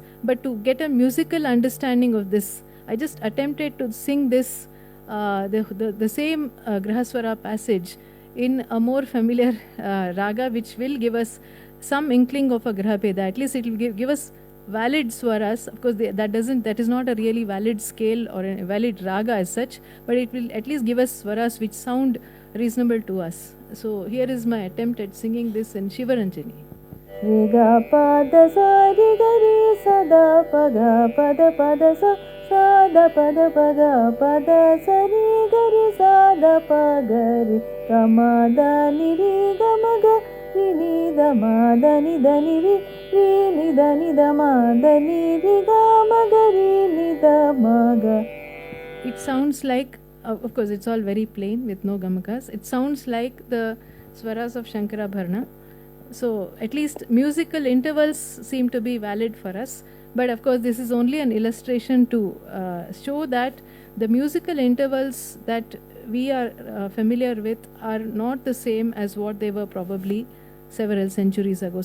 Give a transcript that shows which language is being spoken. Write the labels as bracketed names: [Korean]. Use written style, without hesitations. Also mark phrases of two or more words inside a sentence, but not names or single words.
[English] But to get a musical understanding of this, I just attempted to sing this, the same Grahaswara passage in a more familiar raga, which will give us some inkling of a Grahapeda. At least it will give us valid swaras. Of course, that is not a really valid scale or a valid raga as such, but it will at least give us swaras which sound reasonable to us. So here is my attempt at singing this in Shivaranjani. Riga pada sa ri ga ri sa da pa ga pada pada sa da pada pada pada sa ri ga ri sa da pa ga ri ga ma da ni ri ga ma ga ri ni da ma da ni ri ni da ma da ni ri ga ma ga ri ni da ma ga. It sounds like, of course, it's all very plain with no gamakas. It sounds like the swaras of Shankarabharana. So, at least musical intervals seem to be valid for us. But of course, this is only an illustration to show that the musical intervals that we are familiar with are not the same as what they were probably several centuries ago.